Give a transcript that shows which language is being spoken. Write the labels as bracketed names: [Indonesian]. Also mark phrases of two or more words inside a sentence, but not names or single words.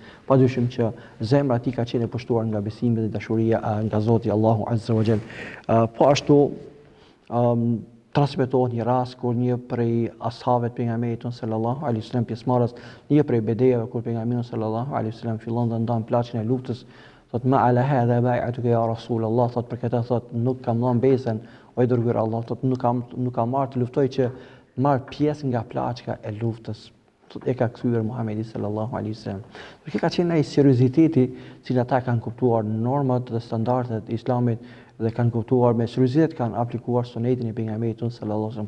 [Albanian] Padyshim që zemra e tij ka qenë e pushtuar nga besimi dhe dashuria nga Zoti Allahu [Arabic] عز وجل. [Albanian] Po ashtu transmetohet një rast kur një prej ashabëve të pejgamberit [Arabic] صلى الله عليه وسلم, [Albanian] pjesëmarrës një prej bedeve kur pejgamberi [Arabic] صلى الله عليه وسلم [Albanian] fillon të ndan plaçin e luftës, thot [Arabic] ما على هذا بايعتك يا رسول الله, [Albanian] thot për këtë thot nuk kam dhënë besën o i dërguar Allah, thot nuk kam marrë të luftoj që marr pjesë nga plaçka e luftës. Thot e ka kthyer Muhamedi [Arabic] صلى الله عليه وسلم. [Albanian] Për këtë ka qenë ai serioziteti që ata kanë kuptuar normat dhe standardet e Islamit dhe kanë kuptuar me seriozitet kanë aplikuar sunetin e pejgamberit [Arabic] صلى الله عليه وسلم.